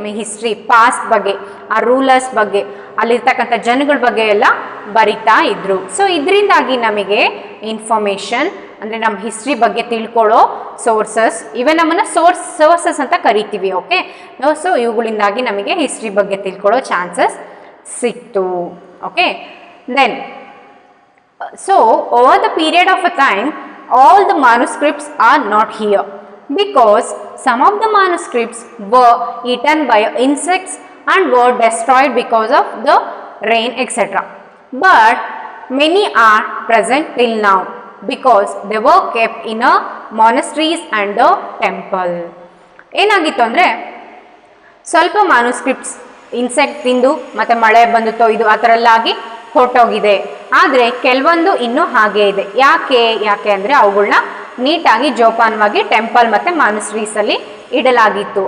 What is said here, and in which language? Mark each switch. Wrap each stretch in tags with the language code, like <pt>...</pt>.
<kn>History, past ಬಗ್ಗೆ, ಆ rulers ಬಗ್ಗೆ, ಅಲ್ಲಿರ್ತಕ್ಕಂಥ ಜನಗಳ ಬಗ್ಗೆ ಎಲ್ಲ ಬರಿತಾ ಇದ್ರು. ಸೊ ಇದರಿಂದಾಗಿ ನಮಗೆ ಇನ್ಫಾರ್ಮೇಷನ್ ಅಂದರೆ ನಮ್ಮ ಹಿಸ್ಟ್ರಿ ಬಗ್ಗೆ ತಿಳ್ಕೊಳ್ಳೋ ಸೋರ್ಸಸ್, ಇವೇ ನಮ್ಮನ್ನು ಸೋರ್ಸಸ್ ಅಂತ ಕರಿತೀವಿ. ಓಕೆ, ಸೊ ಇವುಗಳಿಂದಾಗಿ ನಮಗೆ ಹಿಸ್ಟ್ರಿ ಬಗ್ಗೆ ತಿಳ್ಕೊಳ್ಳೋ ಚಾನ್ಸಸ್ ಸಿಕ್ತು.</kn> <en>Okay, then so over the period of a time all the manuscripts are not here because some of the manuscripts were eaten by insects and were destroyed because of the rain etc. But many are present till now because they were kept in a monasteries and the temple.</en> <kn>ಏನಾಗಿತ್ತು ಅಂದರೆ ಸ್ವಲ್ಪ manuscripts insect ತಿಂದು ಮತ್ತು ಮಳೆ ಬಂದು ತೊಯ್ದು ಆ ಥರ ಎಲ್ಲ ಆಗಿ ಹೊರಟೋಗಿದೆ. ಆದರೆ ಕೆಲವೊಂದು ಇನ್ನೂ ಹಾಗೇ ಇದೆ. ಯಾಕೆ ಅಂದರೆ ಅವುಗಳನ್ನ ನೀಟಾಗಿ ಜೋಪಾನವಾಗಿ ಟೆಂಪಲ್ ಮತ್ತು ಮಾನುಸ್ಟ್ರೀಸಲ್ಲಿ ಇಡಲಾಗಿತ್ತು.</kn>